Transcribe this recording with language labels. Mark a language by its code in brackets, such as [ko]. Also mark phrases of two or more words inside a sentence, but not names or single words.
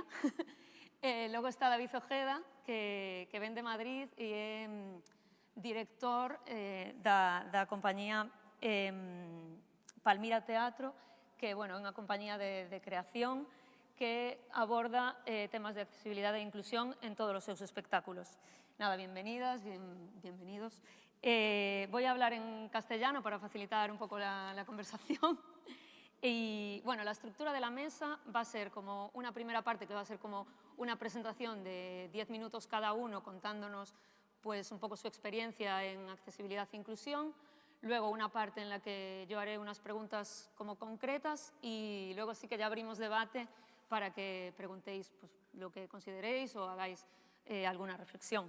[gl] Logo está David Ojeda, que ven de Madrid e é director da compañía Palmira Teatro, que é unha compañía de creación que aborda temas de accesibilidade e inclusión en todos os seus espectáculos. [es] Nada, bienvenidas, bienvenidos. Voy a hablar en castellano para facilitar un poco la conversación. Y bueno, la estructura de la mesa va a ser como una primera parte que va a ser como una presentación de 10 minutos cada uno contándonos pues un poco su experiencia en accesibilidad e inclusión, luego una parte en la que yo haré unas preguntas como concretas y luego sí que ya abrimos debate para que preguntéis pues, lo que consideréis o hagáis alguna reflexión.